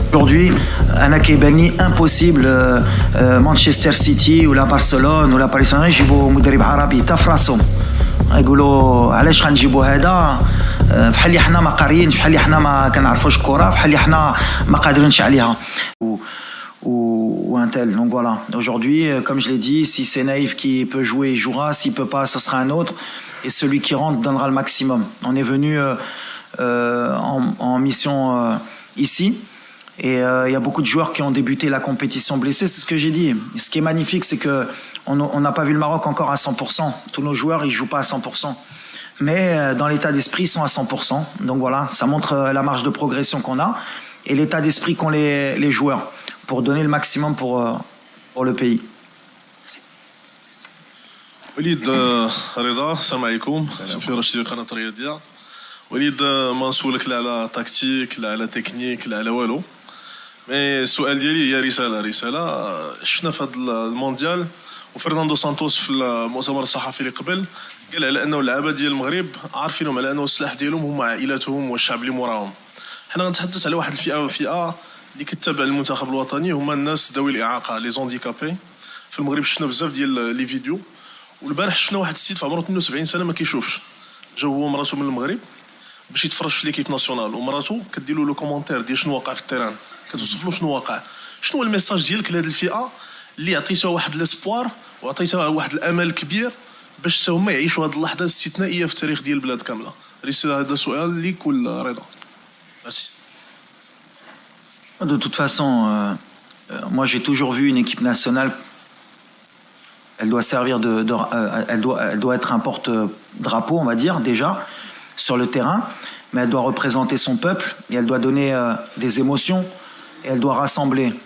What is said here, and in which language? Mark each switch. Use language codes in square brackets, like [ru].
[ar] Aujourd'hui انا كيبان لي impossible مانشستر سيتي ولا برشلونة ولا باريس سان يجيبوا مدرب عربي تا فراسهم. يقولوا علاش غنجيبوا هذا بحال اللي حنا ما قاريينش بحال اللي حنا ما كنعرفوش الكره بحال اللي حنا ما قادرينش عليها. [fr] Ou un tel. Donc voilà, aujourd'hui, comme je l'ai dit, si c'est Naïf qui peut jouer, il jouera. S'il peut pas, ça sera un autre. Et celui qui rentre donnera le maximum. On est venu en mission ici. Et il y a beaucoup de joueurs qui ont débuté la compétition blessés. C'est ce que j'ai dit. Ce qui est magnifique, c'est qu'on n'a pas vu le Maroc encore à 100%. Tous nos joueurs, ils jouent pas à 100%. Mais dans l'état d'esprit, ils sont à 100%. Donc voilà, ça montre la marge de progression qu'on a et l'état d'esprit qu'ont les joueurs pour donner le maximum pour le pays. [ar] وليد رضا السلام عليكم شوفي رشيد قناه الرياضيه. وليد ما نسولك لا على تكتيك لا على تكنيك لا على والو. مي السؤال ديالي هي رساله شفنا في هذا المونديال وفرناندو سانتوس في المؤتمر الصحفي اللي قبل قال على انه اللعابه ديال المغرب عارفينهم على انه السلاح ديالهم هما عائلاتهم والشعب اللي موراهم. حنا غنتحدث على واحد الفئه اللي كتتابع المنتخب الوطني هما الناس ذوي الاعاقه لي زونديكابي. في المغرب شفنا بزاف ديال لي فيديو والبارح شفنا واحد السيد في عمره 72 سنه ما كيشوفش جا هو ومراته من المغرب باش يتفرج في ليكيب ناسيونال ومراته كدير له لو كومونتير ديال شنو واقع في التيران كتوصف له شنو واقع. شنو هو الميساج ديالك لهاد الفئه اللي عطيتها واحد لاسبوار وعطيتها واحد الامل كبير باش حتى هما يعيشوا هاد اللحظه الاستثنائيه في التاريخ ديال البلاد كامله؟ رساله هذا سؤال ليك ولا رضا؟ ميرسي. [fr] De toute façon, moi j'ai toujours vu une équipe nationale, elle doit servir elle doit être un porte-drapeau, on va dire, déjà, sur le terrain, mais elle doit représenter son peuple et elle doit donner des émotions et elle doit rassembler.